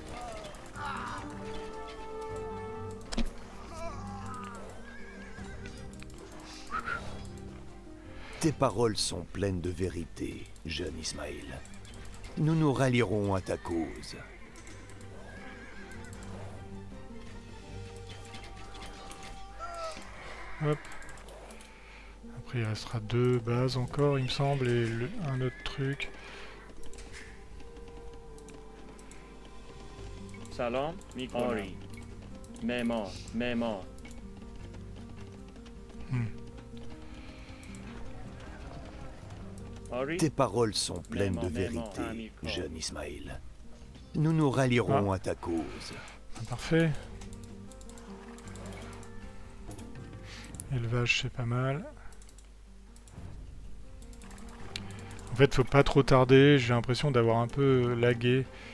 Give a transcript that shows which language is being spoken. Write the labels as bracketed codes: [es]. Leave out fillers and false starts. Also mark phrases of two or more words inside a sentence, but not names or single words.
[fr] Tes paroles sont pleines de vérité, jeune Ismaël. Nous nous rallierons à ta cause. Hop. Après il restera 2 bases encore il me semble et un autre truc. [fa] سلام آری. معمار. معمار. آری. [fr] Tes paroles sont pleines de vérité, jeune Ismaël. Nous nous rallierons à ta cause. Parfait. Élevage c'est pas mal. En fait faut pas trop tarder, j'ai l'impression d'avoir un peu lagué.